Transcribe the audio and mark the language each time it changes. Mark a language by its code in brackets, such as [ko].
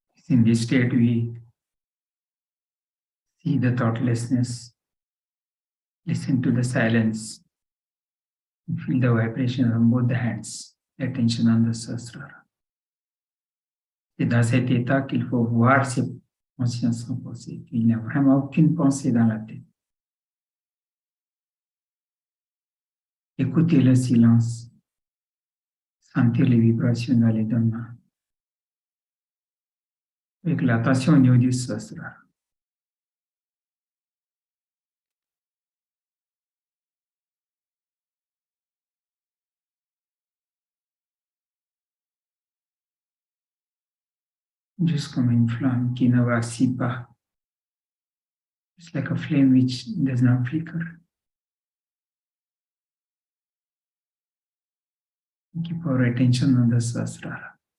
[en] In this state, we see the thoughtlessness, listen to the silence, and feel the vibration on both the hands, attention on the Sahasrara. [fr] C'est dans cet état qu'il faut voir ses consciences sans pensée. Il n'y a vraiment aucune pensée dans la tête. Écoutez le silence, sentir les vibrations dans les deux mains, avec l'attention au niveau du Sahasrara. Juste comme une flamme qui ne vacille pas. [en] It's like a flame which does not flicker. Keep our attention on the Sahasrara.